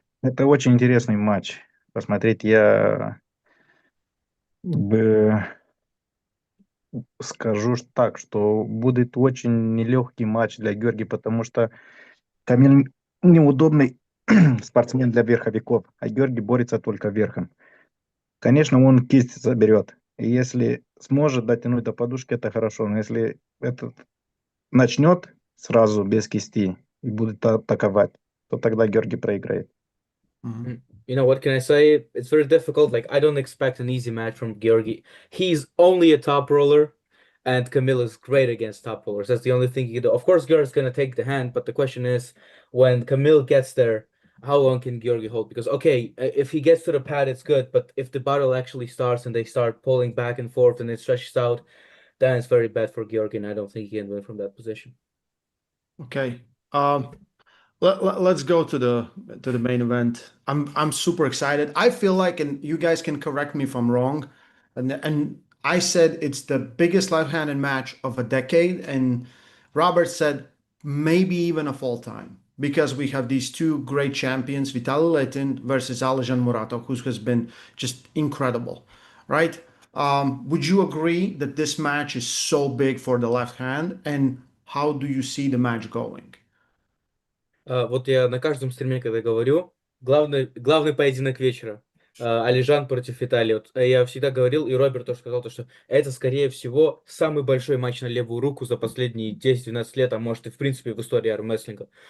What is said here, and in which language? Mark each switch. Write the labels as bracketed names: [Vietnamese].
[Russian] Это очень интересный матч. Посмотреть я бы скажу так, что будет очень нелегкий матч для Георгия, потому что Камиль неудобный спортсмен для верховиков, а Георгий борется только верхом. Конечно, он кисть заберет. И если сможет дотянуть до подушки, это хорошо. Но если этот начнет сразу без кисти и будет атаковать, то тогда Георгий проиграет. Mhm. [English] You know, what can I say? It's very difficult. Like, I don't expect an easy match from Georgi. He's only a top roller, and Camilla's great against top rollers. That's the only thing he can do. Of course, Georgi's gonna take the hand, but the question is, when Camille gets there, how long can Georgi hold? Because okay, if he gets to the pad, it's good, but if the battle actually starts and they start pulling back and forth and it stretches out, then it's very bad for Georgi, and I don't think he can win from that position. Okay. Let's go to the main event. I'm super excited. I feel like, and you guys can correct me if I'm wrong, and I said it's the biggest left-handed match of a decade, and Robert said maybe even of all time. because we have these two great champions, Vitaly Letin versus Alijan Muratov, who has been just incredible, right? Would you agree that this match is so big for the left hand, and how do you see the match going? [Russian] Вот я на каждом стриме, когда говорю, главный поединок вечера. Алижан против Виталия. Вот, я всегда говорил, и Роберт тоже сказал, то, что это, скорее всего, самый большой матч на левую руку за последние 10-12 лет, а может и, в принципе, в истории армрестлинга.